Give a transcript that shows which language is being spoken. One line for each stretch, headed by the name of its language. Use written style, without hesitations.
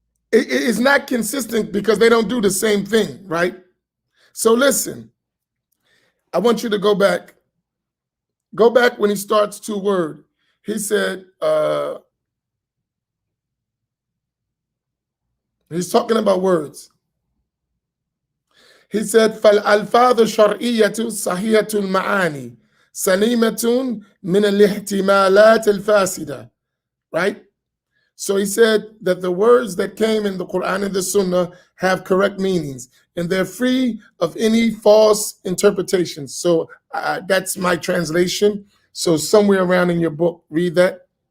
English: It is not consistent because they don't do the same thing, right? So listen, I want you to go back. Go back when he starts two word. He said, he's talking about words. He said,
Arabic: فَالْأَلْفَاظُ الشَّرْعِيَّةُ صَحِيَّةُ الْمَعَانِي سَلِيمَةٌ مِنَ الِاحْتِمَالَاتِ الْفَاسِدَةِ.
English: Right? So he said that the words that came in the Quran and the Sunnah have correct meanings, and they're free of any false interpretations. So that's my translation. So somewhere around in your book, read that.